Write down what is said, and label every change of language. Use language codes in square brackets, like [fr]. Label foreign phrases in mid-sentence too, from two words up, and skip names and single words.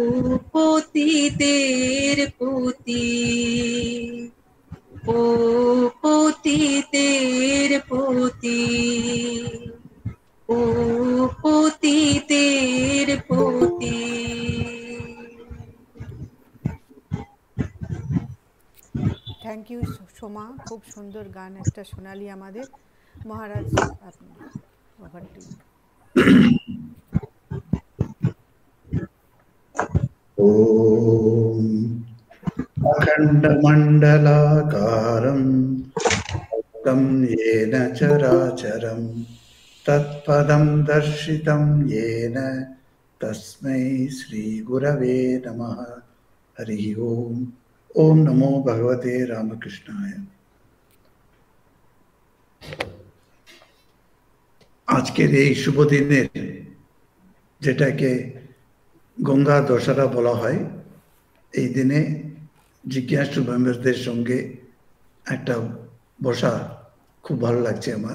[bn] পতিতের পতি, ও পতিতের পতি, ও পতিতের পতি। [en] thank you [bn] সোমা, খুব সুন্দর গান একটা শোনালি আমাদের। মহারাজ আপনি [en] over to you. [sa] ওম अखण्डमण्डलाकारं व्याप्तं येन चराचरं तत्पदं दर्शितं येन तस्मै श्रीगुरवे नमः। हरि ओम। ओम नमो भगवते रामकृष्णाय। [bn] আজকের এই শুভ দিনের, যেটাকে গঙ্গা দশহরা বলা হয়, এই দিনে জিজ্ঞাসু মেম্বারদের সঙ্গে একটা বসা খুব ভালো লাগছে আমার।